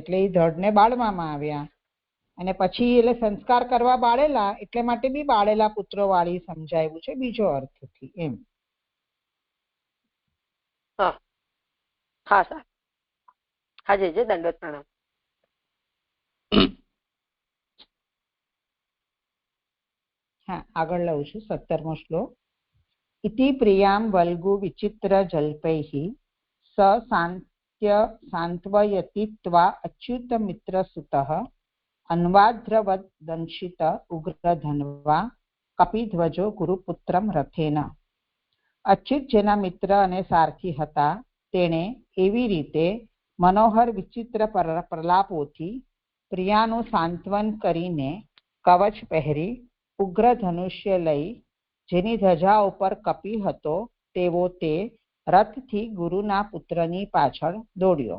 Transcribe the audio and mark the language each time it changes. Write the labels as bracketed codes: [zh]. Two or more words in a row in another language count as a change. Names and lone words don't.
[gu] એટલે એ ધડને બાળવામાં આવ્યા અને પછી એટલે સંસ્કાર કરવા બાળેલા, એટલે માટે બી બાળેલા પુત્રો વાળી સમજાયું છે બીજો અર્થથી એમ. હા સર. હા જય દંડવત પ્રણામ. હા, આગળ લઉં છું. 17મો શ્લોક. [sa] इति प्रियां वल्गु विचित्र जल्पैः स सान्त्वयति अच्युत मित्रसुतः अन्वाद्रवदंशित उग्रधन्वा कपिध्वजो गुरुपुत्रम रथेन. [gu] અચ્યુત જેના મિત્ર અને સારથી હતા તેણે એવી રીતે મનોહર વિચિત્ર પ્રલાપોથી પ્રિયાનું સાંત્વન કરીને કવચ પહેરી ઉગ્ર ધનુષ્ય લઈ જેની ધજા ઉપર કપી હતો તેવો તે રથથી ગુરુના પુત્રની પાછળ દોડ્યો.